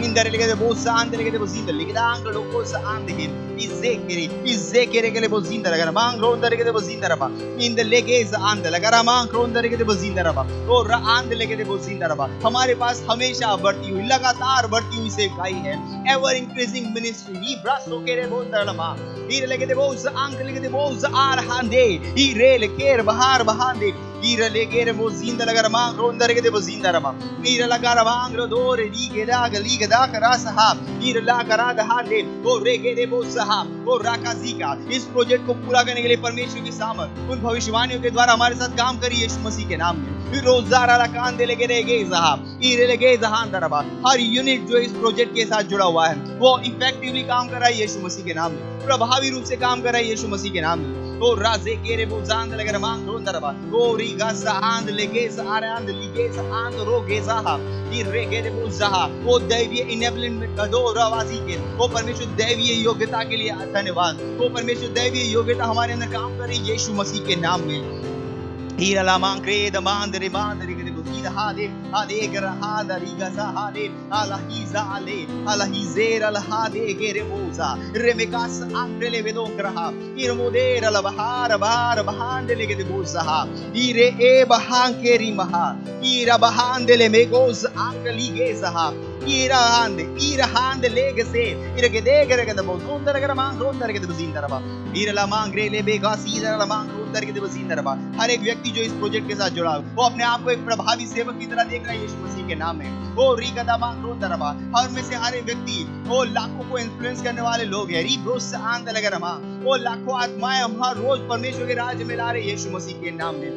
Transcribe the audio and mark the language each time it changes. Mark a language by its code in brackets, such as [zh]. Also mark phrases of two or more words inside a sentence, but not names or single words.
[hi] हमारे पास हमेशा बढ़ती हुई, लगातार बढ़ती हुई सेवकाई है। [en] Ever increasing ministry. Libra so kere bondarama. Ire lege de boz angle lege de boz arhande. Ire leger bahar bahande. Ire leger bozinda lagar mang ronda lege de bozinda rama. Ire lagar mang rodore lige da karasaha. Ire lagar hande. O rege de bozaha. O rakazika. [hi] इस प्रोजेक्ट को पूरा करने के लिए परमेश्वर की सामर्थ उन भविष्यवाणियों के द्वारा हमारे साथ काम करी यीशु मसीह के नाम में। रोजारा लकान दे लगे रहेगे जहां ईरे लगे जहां दरबा। हर यूनिट जो इस प्रोजेक्ट के साथ जुड़ा हुआ है वो इफेक्टिवली काम कर रहा है यीशु मसीह के नाम में, प्रभावी रूप से काम कर रहा है यीशु मसीह के नाम में। तो राजे केरे बोजांद लगे मांग रोन दरबा। ओ रीगा सांद लगे सारांद लिगे सांद रोगे जहां ईरे के बोजाहा। वो दैवीय इनेबलमेंट का दो रवाजी के वो परमेश्वर दैवीय योग्यता के लिए धन्यवाद। वो परमेश्वर दैवीय योग्यता हमारे अंदर काम कर रही है यीशु मसीह के नाम में। Ira la mancreda mandere mandere che devo dire hade gra hada riga sa hade ala hiza ale ala hizera la hade che remosa remekas angrele vedon graha ir modera la bahar bahandele che devo sa ire e bahankeri maha ira bahandele megos angli gesa ira hande legese ira che degere che devo sondere che mang sondere che devo zindara ira la mangrele begas ira la mang sondere che devo zindara। हर एक व्यक्ति जो इस प्रोजेक्ट के साथ जुड़ा वो अपने आप को एक प्रभावी सेवक की तरह देख रहा है यीशु मसीह के नाम में। वो रीगदा मांगरों दरबा और में से हर एक व्यक्ति वो लाखों को इन्फ्लुएंस करने वाले लोग हैं। रीब्रोस आंद लगे रमा वो लाखों आत्माएं हम हर रोज परमेश्वर के राज्य में ला रहे यीशु मसीह के नाम में।